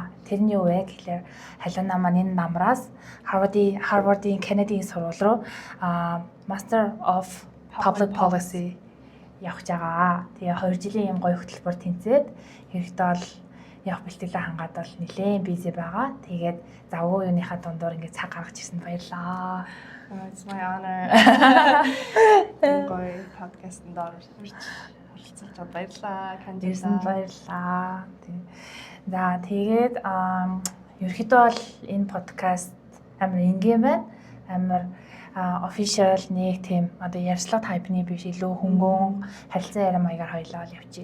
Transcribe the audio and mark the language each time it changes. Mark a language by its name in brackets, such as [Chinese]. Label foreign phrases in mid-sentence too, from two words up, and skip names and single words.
[Mongolian] Тэрний юу вэ гэхээр Халина маань энэ намраас Harvard-ийн Kennedy сургууль руу [English] Master of Public Policy [Mongolian] явж байгаа. Тэгээ 2 жилийн юм гоё хөтөлбөр тэнцээд хэрэгтэй бол явах бэлтгэлээ хангаад бол нэлээд busy байгаа. Тэгээд завгүй юуныхаа дундуур ингээд цаг гаргаж ирсэнд баярлалаа. [English] It's my honor. [Mongolian] Гоё подкастт оролцож баярлалаа. Ирсэнд баярлалаа. За тэгээд ерөөхдөө бол энэ подкаст амар энгийн байна. Амар official нэг тийм одоо ярьцлага тайпны биш илүү хөнгөн харилцан ярим маягаар хоёлаа явчих.